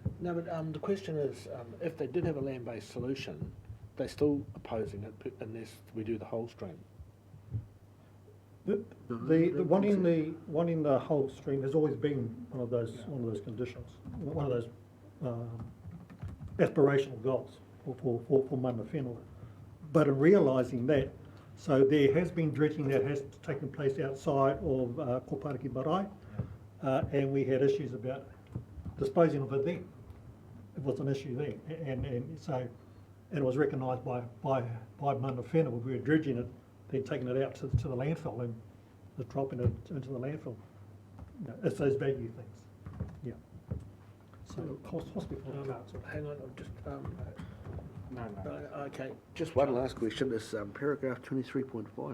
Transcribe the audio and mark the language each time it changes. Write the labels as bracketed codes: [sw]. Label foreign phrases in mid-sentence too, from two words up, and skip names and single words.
[en] No, but the question is, if they did have a land-based solution, they're still opposing it unless we do the whole stream. The one in the whole stream has always been one of those conditions, one of those aspirational goals for [mi] mana whenua. [en] But in realising that, so there has been dredging that has taken place outside of Kopariki Marae, and we had issues about disposing of it there. It was an issue there, and it was recognised by [mi] mana whenua. [en] We were dredging it, then taking it out to the landfill and dropping it into the landfill. You know, it's those value things. Yeah. So hospital. Hang on, I'm just okay. Just one last question. This paragraph 23.5.